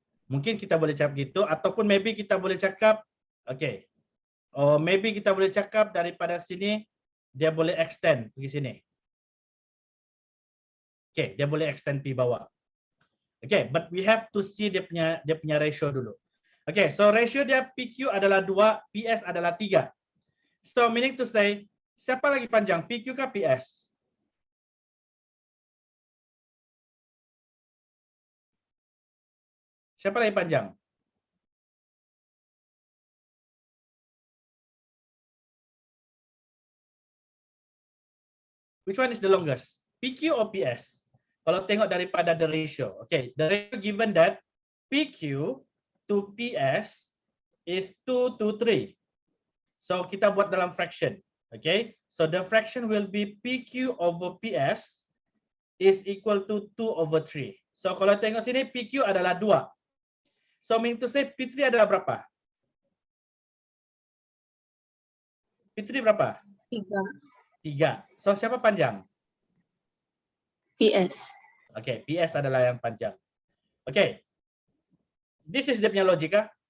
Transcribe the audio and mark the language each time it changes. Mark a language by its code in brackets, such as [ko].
[ms] Mungkin kita boleh cakap gitu, ataupun maybe kita boleh cakap, maybe kita boleh cakap daripada sini, dia boleh extend pergi sini. Dia boleh extend pergi bawah. [en] But we have to see [ms] dia punya ratio dulu. So ratio dia PQ adalah 2, PS adalah 3. [en] So meaning to say, [ms] siapa lagi panjang, PQ kah PS? Siapa lagi panjang? [en] Which one is the longest? PQ or PS? [ms] Kalau tengok daripada [en] the ratio. The ratio given that PQ to PS is 2 to 3. So [ms] kita buat dalam [en] fraction. So the fraction will be PQ over PS is equal to 2 over 3. [ms] So kalau tengok sini PQ adalah 2. [en] So meaning to say [ms] P3 adalah berapa? P3 berapa? 3. So siapa panjang? PS. PS adalah yang panjang. [en] This is [ms] dia punya logika.